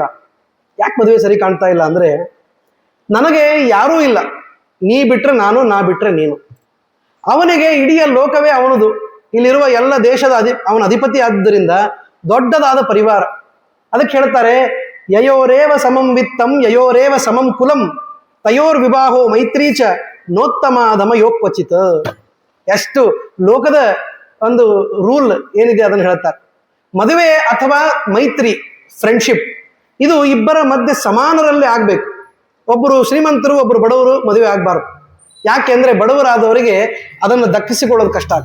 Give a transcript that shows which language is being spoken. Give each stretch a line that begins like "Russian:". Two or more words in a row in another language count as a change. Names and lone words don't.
Kannada: ಯಾಕೆ ಮದುವೆ ಸರಿ ಕಾಣ್ತಾ ಇಲ್ಲ ಅಂದ್ರೆ, ನನಗೆ ಯಾರೂ ಇಲ್ಲ, ನೀ ಬಿಟ್ರೆ ನಾನು, ನಾ ಬಿಟ್ರೆ ನೀನು. ಅವನಿಗೆ ಇಡೀ ಲೋಕವೇ ಅವನದು, ಇಲ್ಲಿರುವ ಎಲ್ಲ ದೇಶದ ಅವನ ಅಧಿಪತಿ ಆದ್ದರಿಂದ ದೊಡ್ಡದಾದ ಪರಿವಾರ. ಅದಕ್ಕೆ ಹೇಳ್ತಾರೆ,
Sanskrit: ಯಯೋರೇವ ಸಮಂ ವಿತ್ತಂ ಯಯೋರೇವ ಸಮಂ ಕುಲಂ ತಯೋರ್ ವಿವಾಹೋ ಮೈತ್ರೀಚ ನೋತ್ತಮಾಧಮ ಯೋಕ್ವಚಿತ್.
Kannada: ಎಷ್ಟು ಲೋಕದ ಒಂದು ರೂಲ್ ಏನಿದೆ ಅದನ್ನು ಹೇಳ್ತಾರೆ. ಮದುವೆ ಅಥವಾ ಮೈತ್ರಿ, ಫ್ರೆಂಡ್ಶಿಪ್, ಇದು ಇಬ್ಬರ ಮಧ್ಯೆ ಸಮಾನರಲ್ಲಿ ಆಗ್ಬೇಕು. ಒಬ್ಬರು ಶ್ರೀಮಂತರು, ಒಬ್ಬರು ಬಡವರು ಮದುವೆ ಆಗಬಾರ್ದು. ಯಾಕೆ ಅಂದ್ರೆ ಬಡವರಾದವರಿಗೆ ಅದನ್ನು ದಕ್ಕಿಸಿಕೊಳ್ಳೋದು ಕಷ್ಟ ಆಗ್ತದೆ.